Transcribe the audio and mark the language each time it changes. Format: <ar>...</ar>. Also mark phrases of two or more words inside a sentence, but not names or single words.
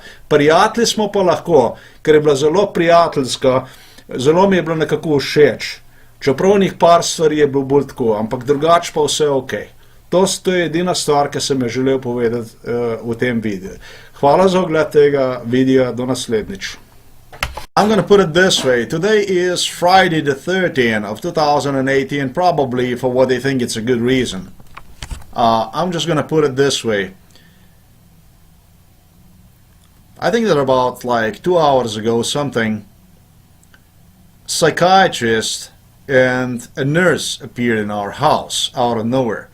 <sl>Prijatelji smo pa lahko, ker je bila zelo prijateljska, zelo mi je bilo nekako všeč. Čeprav njih par stvari je bilo bolj tako, ampak drugač pa vse ok. To je edina stvar, ki sem jo želel povedati v tem videu. Hvala za ogled tega videa, do naslednjič.</sl> <en>I'm going to put it this way. Today is Friday the 13th of 2018, probably for what they think it's a good reason. I'm just going to put it this way. I think that about like 2 hours ago something, psychiatrist and a nurse appeared in our house out of nowhere.</en>